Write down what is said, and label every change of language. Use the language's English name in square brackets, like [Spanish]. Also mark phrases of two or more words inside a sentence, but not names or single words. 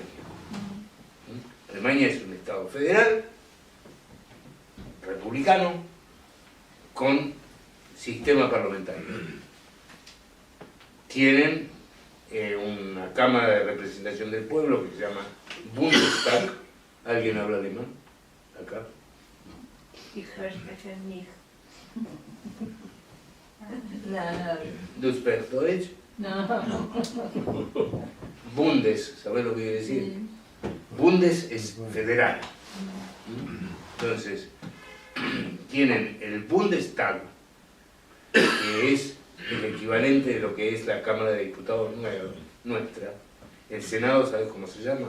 [Spanish] Alemania es un estado federal, republicano, con sistema parlamentario. Tienen una Cámara de Representación del Pueblo que se llama Bundestag. ¿Alguien habla alemán? Acá. [German] Ich spreche nicht. No. ¿Du sprichst Deutsch? [Spanish] No. Bundes, ¿sabés lo que quiere decir? Sí. Bundes es federal. Entonces, tienen el Bundestag, que es el equivalente de lo que es la Cámara de Diputados nuestra. El Senado, ¿sabes cómo se llama?